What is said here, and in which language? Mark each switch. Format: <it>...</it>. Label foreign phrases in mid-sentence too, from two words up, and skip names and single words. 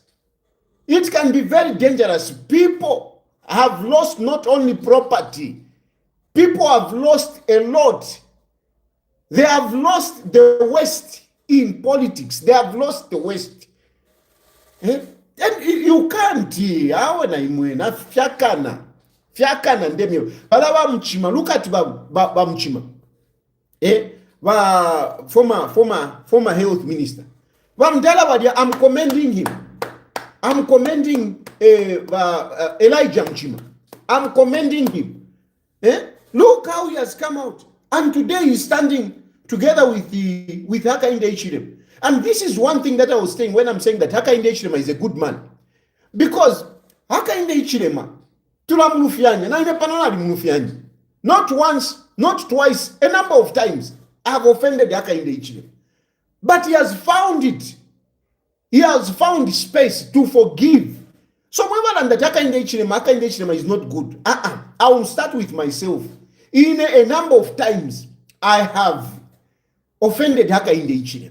<en>It can be very dangerous. People have lost not only property, people have lost a lot. They have lost the West in politics. They have lost the West. And you can't. Fiakana ndemio. Bala mchima. Look at ba mchima. Former health minister. I'm commending him. I'm commending Elijah Mchima. I'm commending him. Look how he has come out. And today he's standing together with Hakainde Hichilema. And this is one thing that I was saying when I'm saying that Hakainde Hichilema is a good man.</en> <bem>Because Hakainde Hichilema, tulamulufianya, na inepanana alimulufianya.</bem> <en>Not once, not twice, a number of times, I have offended Hakainde Hichilema. But he has found it. He has found space to forgive. So whenever that Hakainde Hichilema is not good. I will start with myself. In a number of times, I have offended Hakainde Hichilema.</en>